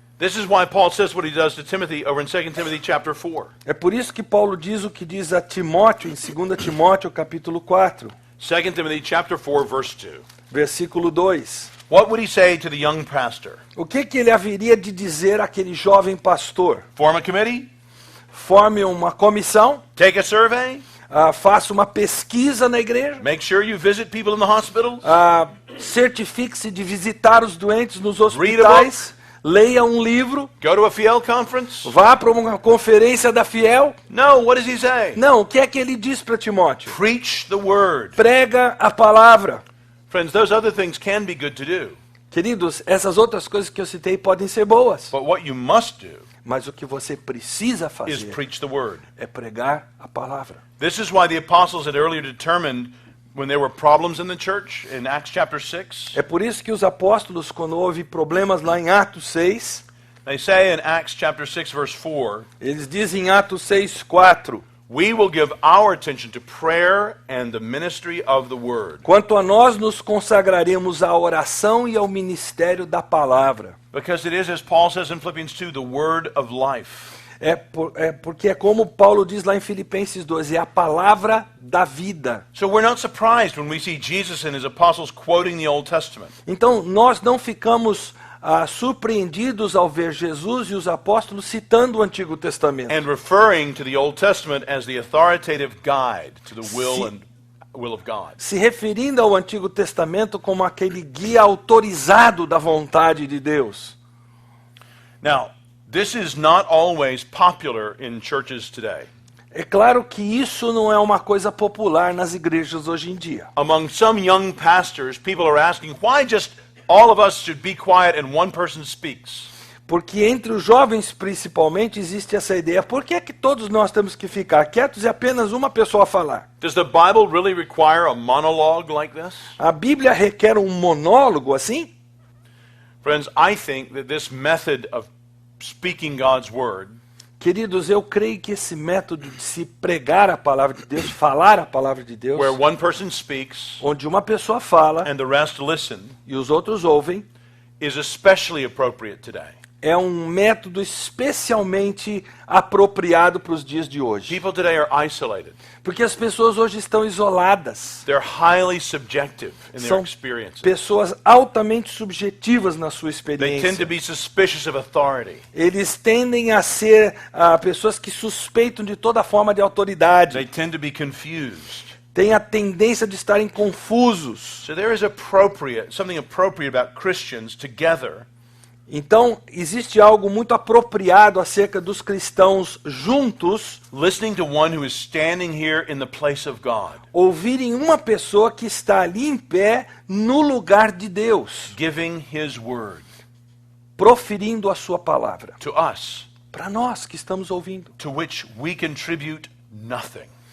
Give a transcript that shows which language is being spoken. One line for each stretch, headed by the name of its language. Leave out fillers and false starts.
English: This is why Paul says what he does to Timothy over in 2 Timothy chapter 4.
Portuguese: É por isso que Paulo diz o que diz a Timóteo em 2 Timóteo capítulo 4,
English: 2 Timothy chapter 4 verse 2.
Portuguese: versículo 2.
English: What would he say to the young pastor?
Portuguese: O que ele haveria de dizer àquele jovem pastor?
English: Form a committee?
Portuguese: Forme uma comissão,
English: Take a survey?
Portuguese: faça uma pesquisa na igreja,
English: Make sure you visit people in the hospitals?
Portuguese: certifique-se de visitar os doentes nos
English: Read a
Portuguese: hospitais, leia um livro,
English: go to a Fiel conference?
Portuguese: vá para uma conferência da Fiel.
English: No, what does he say?
Portuguese: Não, o que é que ele diz para Timóteo?
English: Preach the word.
Portuguese: Prega a palavra.
English: Friends, those other things can be good to do.
Portuguese: Queridos, essas outras coisas que eu citei podem ser boas,
English: But what you must do
Portuguese: mas o que você precisa
English: is
Portuguese: fazer
English: preach the word.
Portuguese: é pregar a palavra.
English: This is why the apostles had earlier determined when there were problems in the church in Acts chapter 6.
Portuguese: É por isso que os apóstolos, quando houve problemas lá em Atos 6,
English: They say in Acts chapter 6 verse 4,
Portuguese: eles dizem em Atos 6:4,
English: we will give our attention to prayer and the ministry of the word.
Portuguese: quanto a nós nos consagraremos à oração e ao ministério da palavra.
English: Because it is, as Paul says in Philippians 2, the word of life.
Portuguese: Porque é como Paulo diz lá em Filipenses 2, é a palavra da vida.
English: So we're not surprised when we see Jesus and his apostles quoting the Old Testament.
Portuguese: Então nós não ficamos surpreendidos ao ver Jesus e os apóstolos citando o Antigo Testamento.
English: And referring to the Old Testament as the authoritative guide to the will of God.
Portuguese: Se referindo ao Antigo Testamento como aquele guia autorizado da vontade de Deus.
English: Now, this is not always popular in churches today.
Portuguese: É claro que isso não é uma coisa popular nas igrejas hoje em dia.
English: Among some young pastors, people are asking why just all of us should be quiet and one person speaks.
Portuguese: Porque entre os jovens principalmente existe essa ideia, por que é que todos nós temos que ficar quietos e apenas uma pessoa falar?
English: Does the Bible really require a monologue like this?
Portuguese: A Bíblia requer um monólogo assim?
English: Friends, I think that this method of speaking God's word
Portuguese: Queridos, eu creio que esse método de se pregar a palavra de Deus, falar a palavra de Deus,
English: where one person speaks
Portuguese: onde uma pessoa fala
English: and the rest listen,
Portuguese: e os outros ouvem,
English: is especially appropriate today.
Portuguese: é um método especialmente apropriado para os dias de hoje.
English: People today are isolated.
Portuguese: Porque as pessoas hoje estão isoladas.
English: They're highly subjective in their
Portuguese: São
English: experiences.
Portuguese: pessoas altamente subjetivas na sua
English: They tend to
Portuguese: experiência.
English: be suspicious of authority.
Portuguese: Eles tendem a ser pessoas que suspeitam de toda forma de
English: They
Portuguese: autoridade.
English: tend to be confused.
Portuguese: Têm a tendência de estarem confusos.
English: So there is something appropriate about Christians together
Portuguese: Então, existe algo muito apropriado acerca dos cristãos juntos
English: listening to one who is standing here in the place of God,
Portuguese: ouvirem uma pessoa que está ali em pé no lugar de Deus,
English: giving his word
Portuguese: proferindo a sua palavra.
English: to us,
Portuguese: Para nós que estamos ouvindo.
English: to which we contribute nothing.